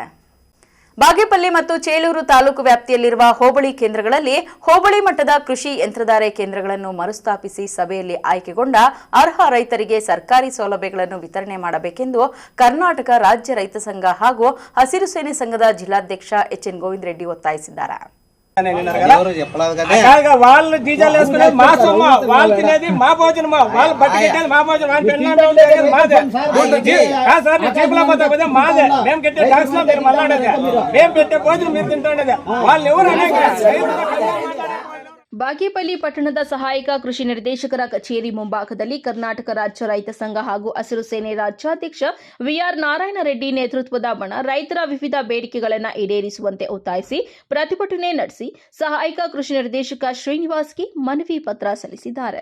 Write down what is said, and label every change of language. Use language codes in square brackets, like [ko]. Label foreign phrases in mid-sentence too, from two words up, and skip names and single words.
[kn] ಬಾಗೇಪಲ್ಲಿ ಮತ್ತು ಚೇಳೂರು ತಾಲೂಕು ವ್ಯಾಪ್ತಿಯಲ್ಲಿರುವ ಹೋಬಳಿ ಕೇಂದ್ರಗಳಲ್ಲಿ ಹೋಬಳಿ ಮಟ್ಟದ ಕೃಷಿ ಯಂತ್ರಧಾರೆ ಕೇಂದ್ರಗಳನ್ನು ಮರುಸ್ಥಾಪಿಸಿ ಸಭೆಯಲ್ಲಿ ಆಯ್ಕೆಗೊಂಡ ಅರ್ಹ ರೈತರಿಗೆ ಸರ್ಕಾರಿ ಸೌಲಭ್ಯಗಳನ್ನು ವಿತರಣೆ ಮಾಡಬೇಕೆಂದು ಕರ್ನಾಟಕ ರಾಜ್ಯ ರೈತ ಸಂಘ ಹಾಗೂ ಹಸಿರು ಸೇನೆ ಸಂಘದ ಜಿಲ್ಲಾಧ್ಯಕ್ಷ HN ಗೋವಿಂದ ರೆಡ್ಡಿ ಒತ್ತಾಯಿಸಿದ್ದಾರೆ. [te] వాళ్ళు డీజల్ వేసుకునేది మా సొమ్మ, వాళ్ళు తినేది మా భోజనం, వాళ్ళు బట్టకెట్టేది మా భోజనం, వాళ్ళు పెళ్ళి మాదే సార్. జీపులో పోతే మాదే, మేము కట్టే ట్యాక్స్ లో మీరు మళ్ళాడేది, మేము పెట్టే భోజనం మీరు తింటుండేది. వాళ్ళు ఎవరు [kn] ಬಾಗೇಪಲ್ಲಿ ಪಟ್ಟಣದ ಸಹಾಯಕ ಕೃಷಿ ನಿರ್ದೇಶಕರ ಕಚೇರಿ ಮುಂಭಾಗದಲ್ಲಿ ಕರ್ನಾಟಕ ರಾಜ್ಯ ರೈತ ಸಂಘ ಹಾಗೂ ಹಸಿರು ಸೇನೆ ರಾಜ್ಯಾಧ್ಯಕ್ಷ VR ನಾರಾಯಣ ರೆಡ್ಡಿ ನೇತೃತ್ವದ ಬಣ ರೈತರ ವಿವಿಧ ಬೇಡಿಕೆಗಳನ್ನು ಈಡೇರಿಸುವಂತೆ ಒತ್ತಾಯಿಸಿ ಪ್ರತಿಭಟನೆ ನಡೆಸಿ ಸಹಾಯಕ ಕೃಷಿ ನಿರ್ದೇಶಕ ಶ್ರೀನಿವಾಸ್ಗೆ ಮನವಿ ಪತ್ರ ಸಲ್ಲಿಸಿದ್ದಾರೆ.